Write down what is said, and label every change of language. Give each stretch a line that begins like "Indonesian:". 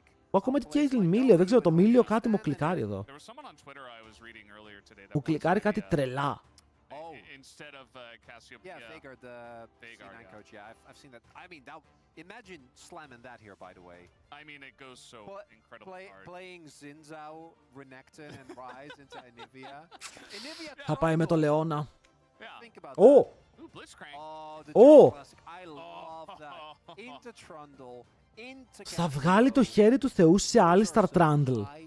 Greek: Ακόμα και Caitlyn Μίλιο, δεν ξέρω, το Μίλιο κάτι μου κλικάρει εδώ.
English: There was someone on Twitter I was reading earlier today that
Greek: Μου κλικάρει κάτι τρελά.
English: instead of Cassiopeia. Yeah, Vhagar, the Vhagar, C9 yeah. coach. Yeah, I've seen that. I mean, that. Imagine slamming that here, by the way. I mean, it goes so incredibly hard. Playing Xin-Zhao, Renekton, and Ryze into Anivia. Anivia.
Greek: Θα πάει με το Λεώνα.
English: Yeah. Think about Ω! that. Ooh, Blitzcrank. Oh, the Oh. Classic. I love that. Into Trundle,
Greek: Θα βγάλει το χέρι του Θεού σε Alistar Trundle.